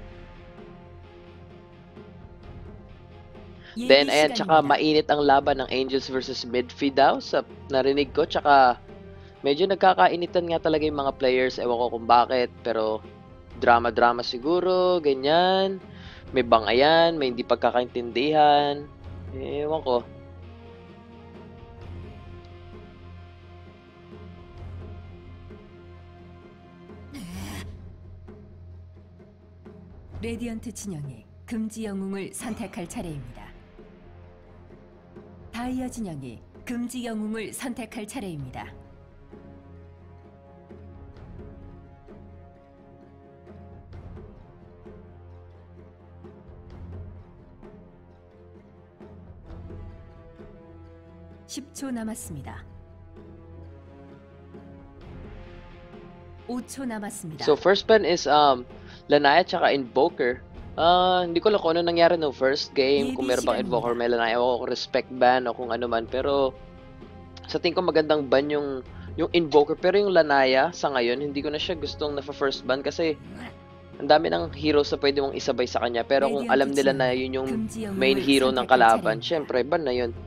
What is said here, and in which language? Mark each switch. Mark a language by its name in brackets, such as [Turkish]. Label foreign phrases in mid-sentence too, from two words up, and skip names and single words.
[Filipino] Then, ayan, tsaka mainit ang laban ng Angels versus Mid-Fee daw. Sa narinig ko, tsaka, medyo nagkakainitan nga talaga yung mga players. Ewan ko kung bakit, pero drama-drama siguro, ganyan. May bangayan, may hindi pagkakaintindihan. Ewan ko. [Korean] 레디언트 진영이 금지 영웅을 선택할 차례입니다. 다이아 진영이 금지 영웅을 선택할 차례입니다. (10초) 남았습니다. 5초 남았습니다. [English] So, first ban is, [Filipino] Lanaya tsaka Invoker. Hindi ko lang kung ano nangyari no first game. Kung meron bang Invoker, may Lanaya o [English] respect ban [Filipino] o kung ano man. Pero, sa tingin ko magandang ban yung Invoker. Pero yung Lanaya, sa ngayon, hindi ko na siya gustong na- [English] first ban [Filipino] kasi ang dami ng heroes na pwede mong isabay sa kanya. Pero kung alam nila na yun yung [English] main hero [Filipino] ng kalaban, syempre, ban na yun.